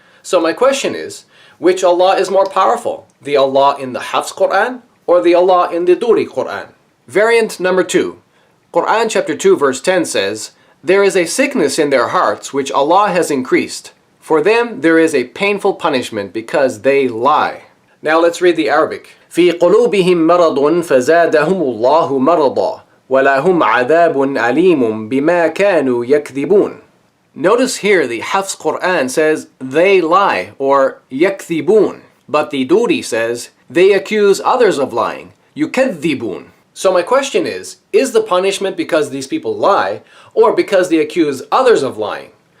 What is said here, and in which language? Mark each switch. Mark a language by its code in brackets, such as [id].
[en] So my question is, which Allah is more powerful? The Allah in the Hafs Quran or the Allah in the Doori Quran? Variant number 2. Quran chapter 2 verse 10 says, "There is a sickness in their hearts which Allah has increased. For them there is a painful punishment because they lie." Now let's read the Arabic. [ar] في قلوبهم مرض فزادهم الله مرضا ولهم عذاب أليم بما كانوا يكذبون. [en] Notice here the Hafs Quran says they lie, or yakthibun, but the Doori says they accuse others of lying, yukadhibun. So my question is the punishment because these people lie, or because they accuse others of lying?